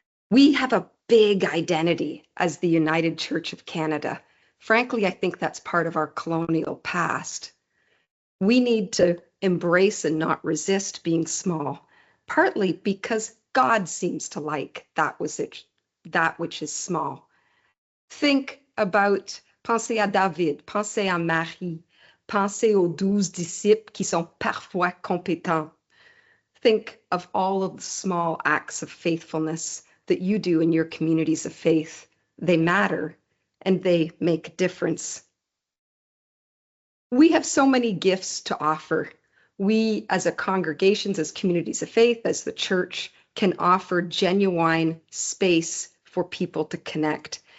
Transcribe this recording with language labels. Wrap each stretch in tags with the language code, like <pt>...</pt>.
<en>We have a big identity as the United Church of Canada. Frankly, I think that's part of our colonial past. We need to embrace and not resist being small, partly because God seems to like that which is small. Think about,</en> <fr>pensez à David, pensez à Marie, pensez aux 12 disciples qui sont parfois compétents.</fr> <en>Think of all of the small acts of faithfulness that you do in your communities of faith. They matter and they make a difference. We have so many gifts to offer. We, as a congregations, as communities of faith, as the church, can offer genuine space for people to connect.</en>